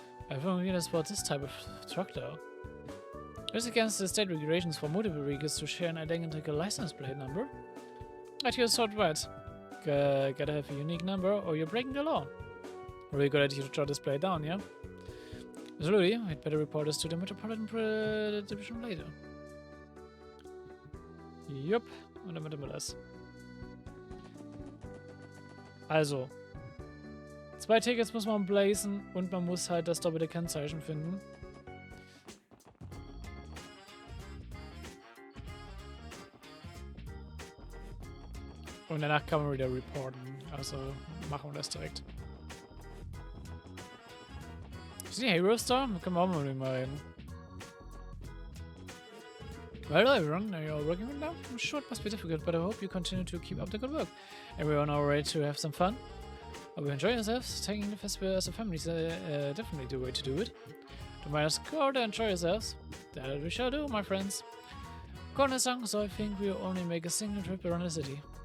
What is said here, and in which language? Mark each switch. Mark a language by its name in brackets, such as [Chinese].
[English] I've only realized about this type of truck though. It's against the state regulations for motor vehicles to share an identical license plate number. But you're so right. Gotta have a unique number or you're breaking the law. Really good idea to jot this plate down, yeah? Absolutely, I'd better report this to the Metropolitan Division later. [German] Jupp, und damit haben wir das. Also, 2 Tickets muss man blazen und man muss halt das doppelte Kennzeichen finden. Und danach kann man wieder reporten. Also machen wir das direkt. Ist die Hero Star? Da können wir auch mal mit ihm reden. [English] Well, everyone, are you all working right now? I'm sure it must be difficult, but I hope you continue to keep up the good work. Everyone all ready to have some fun? Hope you enjoy yourselves. Taking the festival as a family is definitely the way to do it. Don't mind us, go out and enjoy yourselves. That we shall do, my friends. According to the song, so I think we'll only make a single trip around the city.